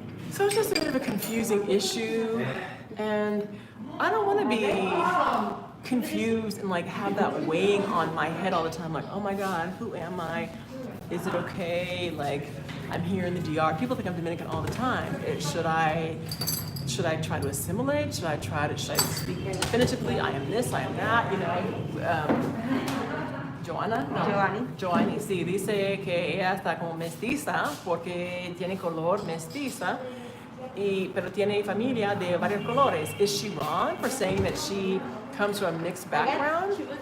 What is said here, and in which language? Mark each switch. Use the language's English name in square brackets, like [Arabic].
[English] So it's just a bit of a confusing issue. And I don't want to be confused and like have that weighing on my head all the time. Like, oh my God, who am I? Is it okay? Like, I'm here in the DR. People think I'm Dominican all the time. Should I try to assimilate? Should I speak definitively? I am this, I am that, you know. Joanna? No. [Spanish] Joanny, sí, dice que ella está como mestiza porque tiene color mestiza, pero tiene familia de varios colores. [English] Is she wrong for saying that she comes from a mixed background?